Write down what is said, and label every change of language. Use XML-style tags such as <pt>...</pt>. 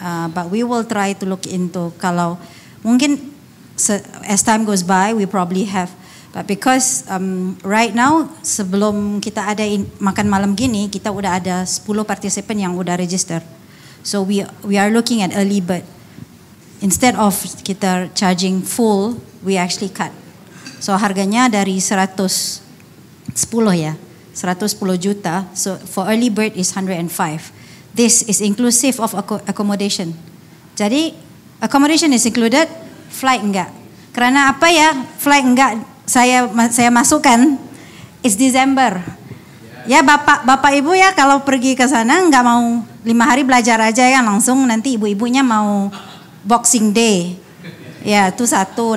<en>But we will try to look into</en> <id>kalau mungkin</id> <en>as time goes by we probably have. But because right now</en> <id>sebelum kita ada makan malam gini kita udah ada 10 partisipan yang udah register.</id> <en>So we are looking at early bird.</en> <id>Instead of kita charging full,</id> <en>we actually cut.</en> <id>So harganya dari 110 ya, 110 juta.</id> <en>So for early bird is 105. This is inclusive of accommodation.</en> <id>Jadi</id> <en>accommodation is included,</en> <id>flight enggak. Karena apa ya, flight enggak saya masukkan.</id> <en>It's December.</en> <id>Ya bapak ibu ya kalau pergi ke sana enggak mau 5 hari belajar aja ya langsung nanti ibu-ibunya mau Boxing Day. Ya itu satu.</id>